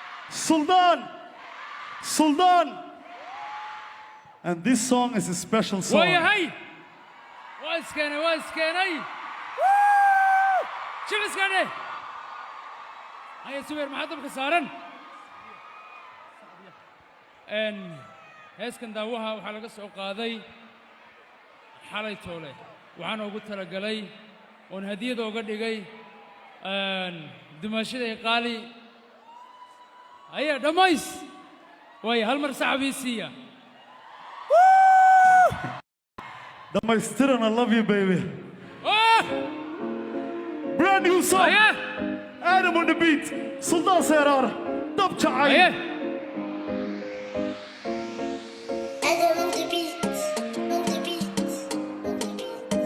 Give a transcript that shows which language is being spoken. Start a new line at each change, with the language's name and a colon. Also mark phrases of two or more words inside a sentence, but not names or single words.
Somali: Sultan! Sultan!
English: And this song is a special song.
Somali: Waayahay! Waa iskeenay, waa iskeenay! Woo! Shib iskeenay! Haya, Subeer, maxaa dabka saaran? Een, heeskan daawaha waxaa laga soo qaaday xalay toole. Waxaan ugu talagalay oon hadiyad uga dhigay, een, dumaashaday qaali. Haya, dhammays! Waayo, hal mar sacab ii siiya. Dhammaystiran,
English: I love you, baby. Ah! Brand new song. Haya! Adam on the beat. Sultan Serar. Dab Jacayl. Haya! Adam on the beat, on the beat, on the beat.